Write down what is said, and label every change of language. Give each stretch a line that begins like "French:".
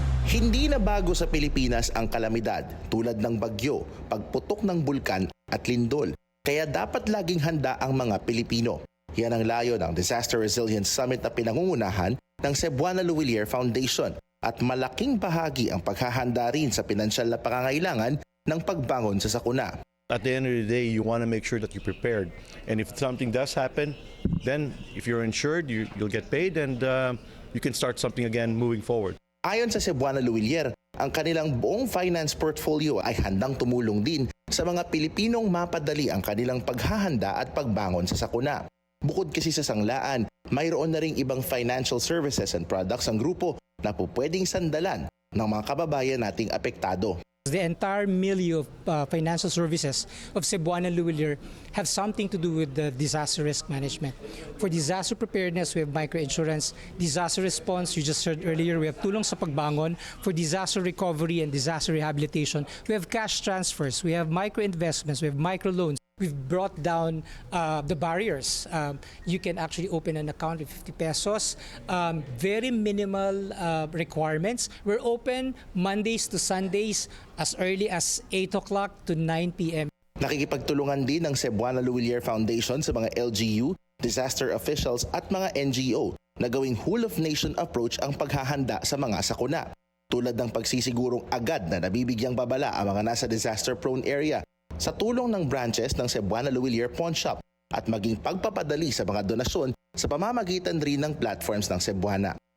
Filipino: Hindi na bago sa Pilipinas ang kalamidad tulad ng bagyo, pagputok ng bulkan at lindol. Kaya dapat laging handa ang mga Pilipino. Yan ang layo ng Disaster Resilience Summit na pinangungunahan ng Cebuana Luwilier Foundation. At malaking bahagi ang paghahanda rin sa pinansyal na pangangailangan ng pagbangon sa sakuna.
English: At the end of the day, you want to make sure that you're prepared. And if something does happen, then if you're insured, you'll get paid and you can start something again moving forward.
Filipino: Ayon sa Cebuana Luwilier, ang kanilang buong finance portfolio ay handang tumulong din sa mga Pilipinong mapadali ang kanilang paghahanda at pagbangon sa sakuna. Bukod kasi sa sanglaan, mayroon na ring ibang
English: financial services and products
Filipino: ang grupo na po pwedeng sandalan ng mga kababayan nating apektado.
English: The entire milieu of financial services of Cebuana Luwilier have something to do with the disaster risk management. For disaster preparedness, we have microinsurance. Disaster response, you just heard earlier, we have
Filipino: tulong sa pagbangon.
English: For disaster recovery and disaster rehabilitation, we have cash transfers, we have microinvestments, we have microloans. We've brought down the barriers. You can actually open an account with 50 pesos. Very minimal requirements. We're open Mondays to Sundays as early as 8 o'clock to 9 p.m.
Filipino: Nakikipagtulungan din ng Cebuana Luwilier Foundation sa mga LGU, disaster officials at mga NGO na gawing whole of nation approach ang paghahanda sa mga sakuna. Tulad ng pagsisigurong agad na nabibigyang babala ang mga nasa disaster-prone area sa tulong ng branches ng Cebuana Luwilier Pawn Shop at maging pagpapadali sa mga donasyon sa pamamagitan rin ng platforms ng Cebuana.